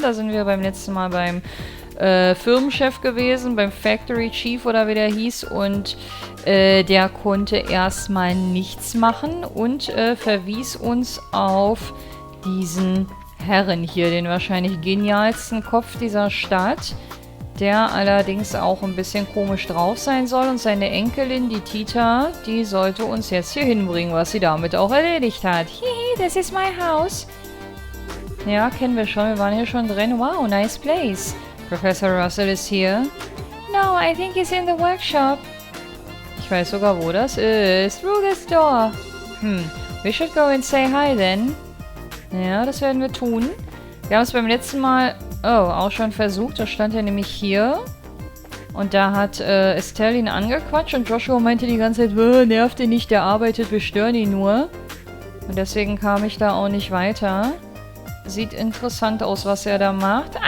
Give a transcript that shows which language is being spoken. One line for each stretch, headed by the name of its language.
German: Da sind wir beim letzten Mal beim Firmenchef gewesen, beim Factory Chief oder wie der hieß, und der konnte erstmal nichts machen und verwies uns auf diesen Herren hier, den wahrscheinlich genialsten Kopf dieser Stadt, der allerdings auch ein bisschen komisch drauf sein soll, und seine Enkelin, die Tita, die sollte uns jetzt hier hinbringen, was sie damit auch erledigt hat.
English: Hihi, this is my house.
German: Ja, kennen wir schon, wir waren hier schon drin.
English: Wow, nice place. Professor Russell is here. No, I think he's in the workshop.
German: Ich weiß sogar, wo das ist.
English: Through this door. We should go and say hi then.
German: Ja, das werden wir tun. Wir haben es beim letzten Mal auch schon versucht. Da stand er nämlich hier. Und da hat Estelle ihn angequatscht und Joshua meinte die ganze Zeit, nervt ihn nicht, der arbeitet, wir stören ihn nur. Und deswegen kam ich da auch nicht weiter. Sieht interessant aus, was er da macht.